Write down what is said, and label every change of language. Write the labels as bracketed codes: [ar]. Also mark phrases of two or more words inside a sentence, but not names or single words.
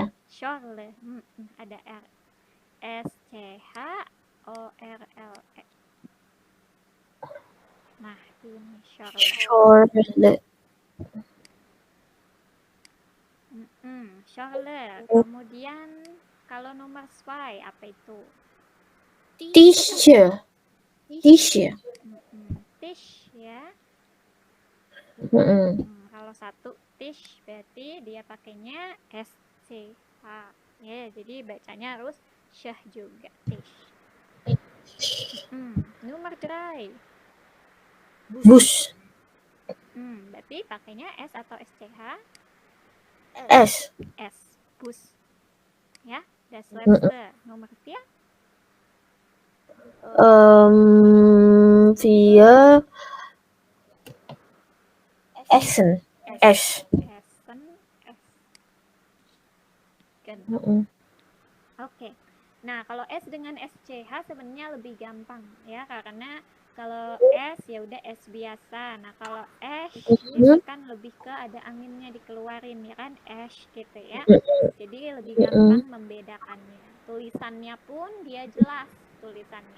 [id] Schorle. Ada R. SCHORLE. Nah, ini Schorle. [de] Schorle. Schorle. [id] Kemudian kalau nomor 2 apa itu? [de] Tische. Tische. [id] Tisch ya. Mm-mm. Kalau satu tisch berarti dia pakainya SCH ya, jadi bacanya harus syah juga, tisch. Nomor 3 [de] Bus. [id] Berarti pakainya S atau SCH? S. S, bus ya. [de] Das letzte [id] nomor 4 [de] Via Essen. S. Essen, S. Genau. [id] Oke. Nah, kalau S dengan SCH sebenarnya lebih gampang ya, karena kalau S ya udah S biasa. Nah, kalau S itu kan lebih ke ada anginnya dikeluarin ya kan, S gitu ya. Jadi lebih gampang membedakannya. Tulisannya pun dia jelas tulisannya.